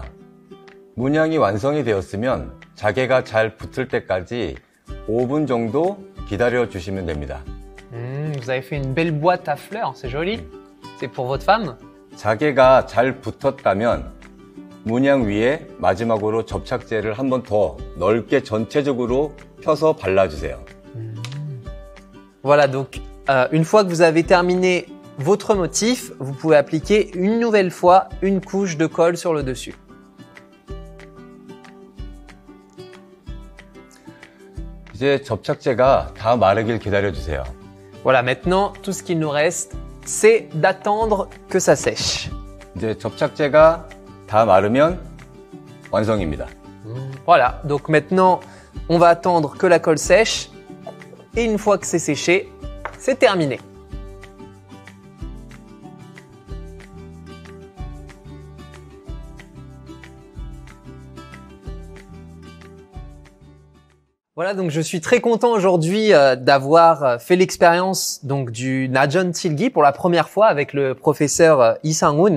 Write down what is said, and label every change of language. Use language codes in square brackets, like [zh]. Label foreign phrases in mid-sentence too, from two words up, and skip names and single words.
[ko] 문양이 완성이 되었으면 자개가 잘 붙을 때까지 5분 정도 기다려 주시면 됩니다. [fr] Vous avez fait une belle boîte à fleurs, c'est joli. C'est pour votre femme? [ko] 자개가 잘 붙었다면 문양 위에 마지막으로 접착제를 한 번 더 넓게 전체적으로 펴서 발라주세요. [fr] Voilà, donc une fois que vous avez terminé votre motif, vous pouvez appliquer une nouvelle fois une couche de colle sur le dessus. [ko] 이제 접착제가 다 마르길 기다려주세요. [fr] Voilà, maintenant, tout ce qu'il nous reste, c'est d'attendre que ça sèche. [ko] 이제 접착제가 다 마르면 완성입니다. [fr] Voilà, donc maintenant, on va attendre que la colle sèche. Et une fois que c'est séché, c'est terminé. Voilà, donc je suis très content aujourd'hui d'avoir fait l'expérience donc du Najeon Tilgi pour la première fois avec le professeur Lee Sang-hoon.